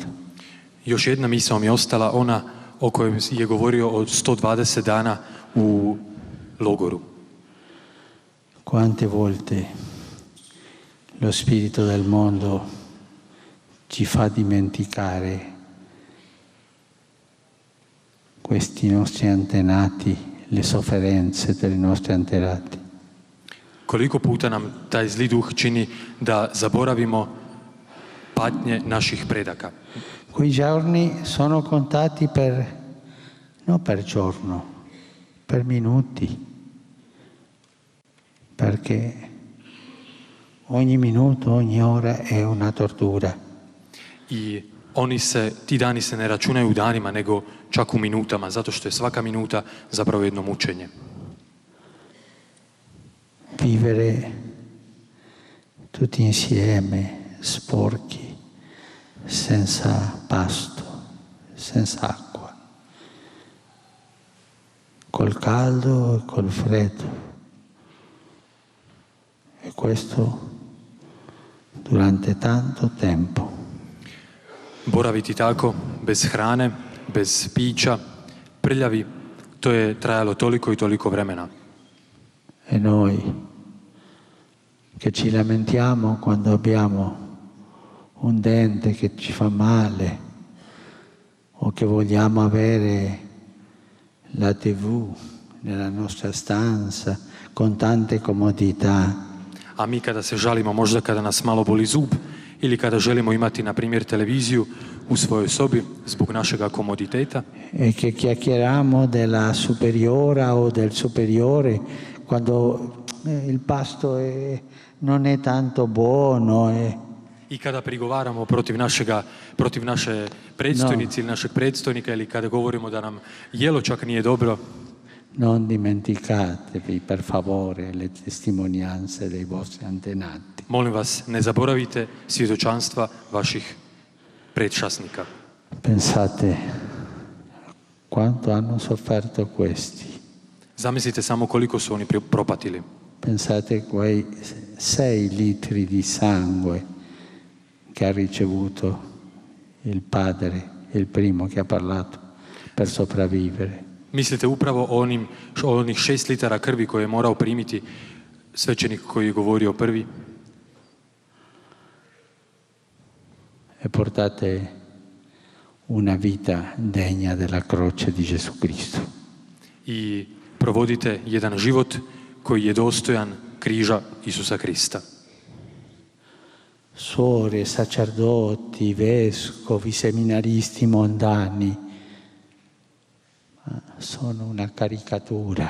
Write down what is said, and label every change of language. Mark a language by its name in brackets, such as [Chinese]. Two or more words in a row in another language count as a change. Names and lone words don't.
[Croatian] Još jedna misao mi je ostala, ona o kojoj je govorio od 120 dana u logoru. [Italian] Quante volte lo spirito del mondo ci fa dimenticare questi nostri antenati, le sofferenze dei nostri antenati. [Croatian] Koliko puta nam taj zli duh čini da zaboravimo patnje naših predaka. [Italian] Quei giorni sono contati non per giorno, per minuti, perché ogni minuto, ogni ora è una tortura. [Croatian] I ti dani se ne računaju u danima, nego čak u minutama, zato što je svaka minuta zapravo jedno mučenje. [Italian] Vivere tutti insieme, sporchi, senza pasto, senza acqua, col caldo e col freddo. E questo durante tanto tempo. [Croatian] Boraviti tako, bez hrane, bez pića, prljavi, To je trajalo toliko i toliko vremena. [Italian] E noi che ci lamentiamo quando abbiamo un dente che ci fa male o che vogliamo avere la TV nella nostra stanza con tante comodità. [Croatian] A mi kada se žalimo, možda kada nas malo boli zub ili kada želimo imati, na primjer, televiziju u svojoj sobi zbog našega komoditeta, [Italian] E che chiacchieriamo della superiora o del superiore quando il pasto non è tanto buono. [Croatian] i kada prigovaramo protiv naše predstojnice ili našeg predstojnika, ili kada govorimo da nam jelo čak nije dobro. [Italian] Non dimenticatevi, per favore, le testimonianze dei vostri antenati. [Croatian] Molim vas, ne zaboravite svjedočanstva vaših predčasnika. [Italian] Pensate quanto hanno sofferto questi. [Croatian] Zamislite samo koliko su oni propatili. [Italian] Pensate quei 6 litri di sangue che ha ricevuto il padre, il primo che ha parlato, per sopravvivere. [Croatian] Mislite upravo o onih 6 litara krvi koje je morao primiti svećenik koji je govorio prvi? [Italian] E portate una vita degna della croce di Gesù Cristo. [Croatian] I provodite jedan život koji je dostojan križa Isusa Krista. [Italian] Suore, sacerdoti, vescovi, seminaristi mondani sono una caricatura.